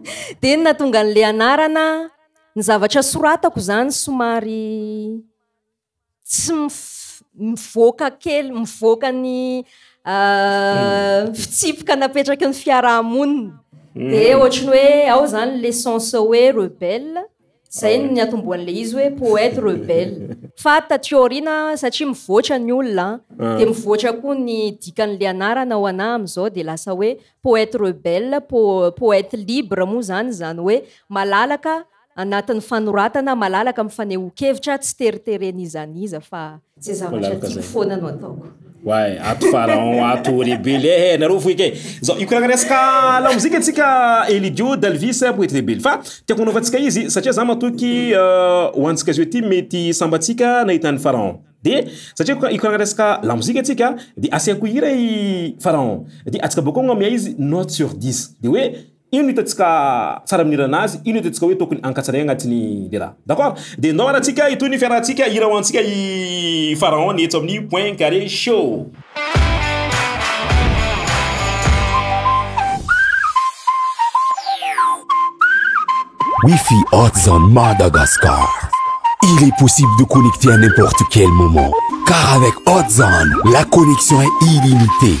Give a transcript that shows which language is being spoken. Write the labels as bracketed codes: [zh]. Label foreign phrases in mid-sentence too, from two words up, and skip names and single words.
[mg] De natonga an'le anarana ny zavatra soratako zany somary tsy mivoaka kely mivoaka ny fitsipika napetraky ny fiarahamonina. De ohatrany hoe ao zany le sens hoe rebelle. Zay ny atomboan'le izy hoe [fr] poète rebelle. [mg] Fa tatriorina satria mivoatra ny olona de mivoatra koa ny dikan'le anarana ho anahy amizao de lasa hoe [fr] poète rebelle, poète libre [mg] moa zany hoe malalaka anatin'ny fanoratana malalaka mifaneho-kevitra tsy teriterenizaniza fa tsy zavatra tiako foana no ataoko. Ouais, ato Pharaon, ato rebelle, nareo foike. Zao ikoragna resaka la muzika atsika Elidio Dalvis [fr] poète rebelle. [mg] Fa tiako hanaovantsika izy satria za matoky hoantsika izy ty mety sambatsika nahitan'ny Pharaon. De satria ikoragna resaka la muzika atsika de asiako hira i Pharaon. De atsika boko ngamia izy [fr] note sur 10. [mg] De hoe ino hitatsika tsara miniranazy, ino hitatsika hoe tokony ankatsaray agnatiny le raha. [fr] D'accord? [mg] De ndao antsika itony fiarahantsika hira hoantsika i Pharaon ny eto amin'ny [fr] Point Carré Show. Wi-Fi Hot Madagascar. Il est possible de connecter à n'importe quel moment. Car avec Hot la connexion est illimitée.